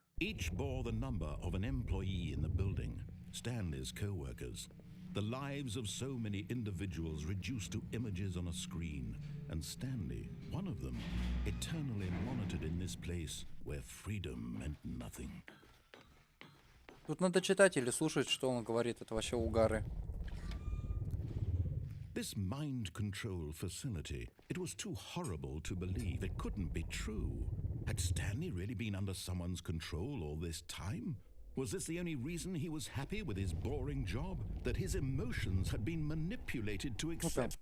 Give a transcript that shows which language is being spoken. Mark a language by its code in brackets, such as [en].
[en] Each bore the number of an employee in the building, Stanley's co-workers. The lives of so many individuals reduced to images on a screen, and Stanley, one of them, eternally monitored in this place where freedom meant nothing. [ru] Тут надо читать или слушать, что он говорит. Это вообще угары. [en] This mind control facility, it was too horrible to believe. It couldn't be true. Had Stanley really been under someone's control all this time? Was this the only reason he was happy with his boring job? That his emotions had been manipulated to accept?